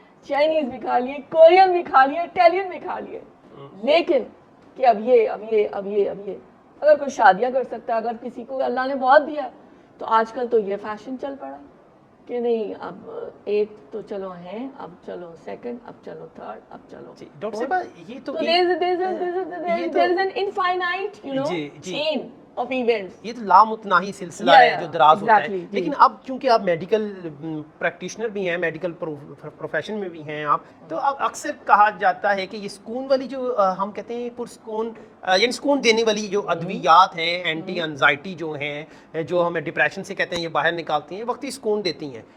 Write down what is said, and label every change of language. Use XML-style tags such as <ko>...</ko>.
<ur>Chinese بھی کھا لیے, کورین بھی کھا لیے, اٹیلین بھی کھا لیے, لیکن کہ اب یہ اگر کوئی شادیاں کر سکتا ہے, اگر کسی کو اللہ نے بہت دیا, تو آج کل تو یہ فیشن چل پڑا کہ نہیں اب ایک تو چلو ہیں, اب چلو سیکنڈ, اب چلو تھرڈ, اب چلو. ڈاکٹر صاحبہ یہ تو</ur> <en>there is an infinite, you know, chain of events.</en> <ur>یہ تو لامتناہی سلسلہ ہے جو دراز ہوتا ہے. لیکن اب چونکہ آپ میڈیکل پریکٹیشنر بھی ہیں, میڈیکل پروفیشن میں بھی ہیں آپ, تو اب اکثر کہا جاتا ہے کہ یہ سکون والی جو ہم کہتے ہیں پرسکون, یعنی سکون دینے والی جو ادویات ہیں, اینٹی انزائٹی جو ہیں, جو ہمیں ڈپریشن سے کہتے ہیں یہ باہر نکالتی ہیں, وقتی سکون دیتی ہیں.</ur>